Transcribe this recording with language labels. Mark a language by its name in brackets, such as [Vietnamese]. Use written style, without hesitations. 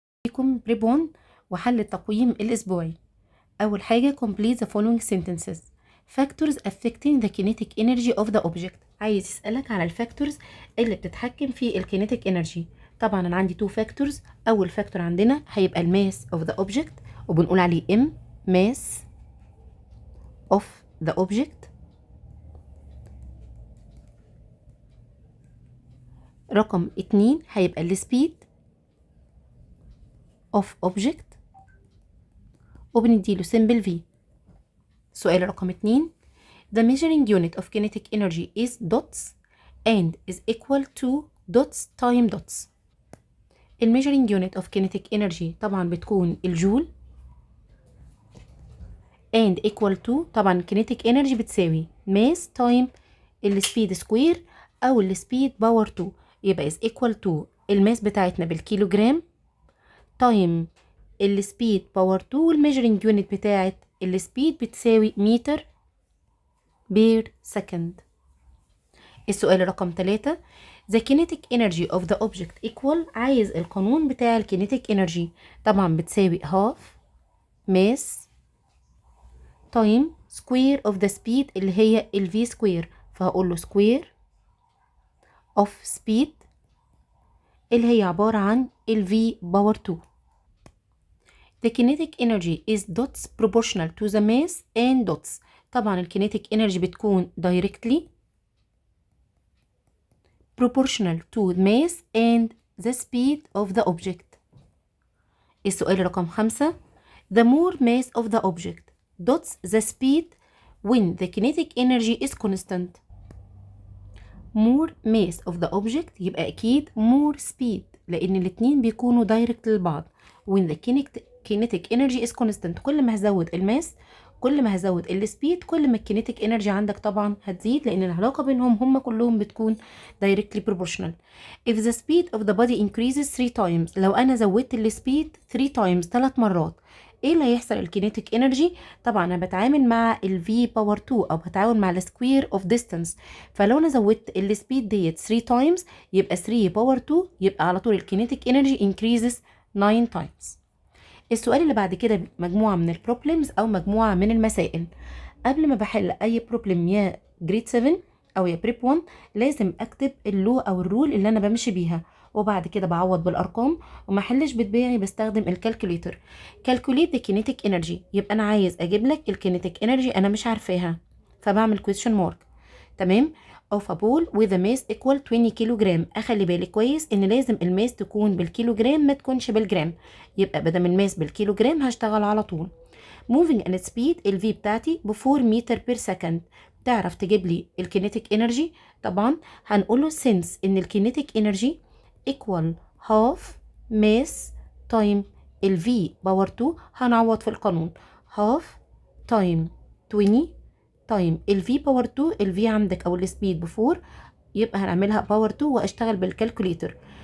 [Arabic] بيكم بريب 1 وحل التقويم الأسبوعي. أول حاجة [English] complete the following sentences. Factors affecting the kinetic energy of the object. [Arabic] عايز يسألك على الفاكتورز اللي بتتحكم في الكينيتيك انرجي. طبعا أنا عندي two factors. أول فاكتور عندنا هيبقى الماس of the object وبنقول عليه M mass of the object. رقم 2 هيبقى السبيد of object وبنديله symbol V. [English] سؤال رقم 2 The measuring unit of kinetic energy is dots and is equal to dots time dots. measuring unit of kinetic energy [Arabic] طبعا بتكون الجول and equal to طبعا kinetic energy بتساوي mass time السبيد سكوير او السبيد باور 2 يبقى [English] is equal to [Arabic] الماس بتاعتنا بالكيلوجرام time السبيد باور 2 والميجرنج يونت بتاعت السبيد بتساوي متر بير سكند. السؤال رقم 3 [English] The kinetic energy of the object equal. [Arabic] عايز القانون بتاع الكينيتيك انرجي طبعا بتساوي [English] half mass time square of the speed [Arabic] اللي هي ال v square فهقول له [English] square of speed [Arabic] اللي هي عبارة عن ال v باور 2. [English] The kinetic energy is dots proportional to the mass and dots. [Arabic] طبعا الكينيتيك انرجي بتكون [English] directly proportional to mass and the speed of the object. [Arabic] السؤال رقم 5 [English] The more mass of the object dots the speed when the kinetic energy is constant. more mass of the object [Arabic] يبقى أكيد [English] more speed [Arabic] لأن الاتنين بيكونوا [English] direct للبعض. when the kinetic energy is constant [Arabic] كل ما هزود الماس كل ما هزود السبيد كل ما الكينيتيك انرجي عندك طبعا هتزيد لان العلاقه بينهم هم كلهم بتكون [English] directly proportional. if the speed of the body increases 3 times [Arabic] لو انا زودت السبيد 3 times 3 مرات ايه اللي هيحصل الكينيتيك انرجي؟ طبعا انا بتعامل مع ال v باور 2 او بتعامل مع السكوير اوف ديستانس فلو انا زودت السبيد ديت 3 times يبقى 3 باور 2 يبقى على طول الكينيتيك انرجي increases 9 times. السؤال اللي بعد كده مجموعة من البروبلمز أو مجموعة من المسائل. قبل ما بحل أي بروبلم يا جريد 7 أو يا بريب 1 لازم أكتب اللو أو الرول اللي أنا بمشي بيها وبعد كده بعوض بالأرقام وما حلش بدماغي بستخدم الكالكوليتر. [English] calculate the kinetic energy [Arabic] يبقى أنا عايز أجيب لك الكينيتيك انرجي أنا مش عارفاها فبعمل question mark. [English] تمام of a ball with a mass equal 20 kilogram. [Arabic] اخلي بالي كويس ان لازم الماس تكون بالكيلو جرام ما تكونش بالجرام يبقى بدل الماس بالكيلو جرام هشتغل على طول. moving at speed ال v بتاعتي ب 4 متر بير سكند. تعرف تجيب لي الكينيتيك انرجي؟ طبعا هنقول له since ان الكينيتيك انرجي [English] equal half mass time [Arabic] ال v باور 2 هنعوض في القانون half time 20 تايم ال v باور 2 ال v عندك او السبيد ب 4 يبقى هنعملها باور 2 واشتغل بالكالكوليتر.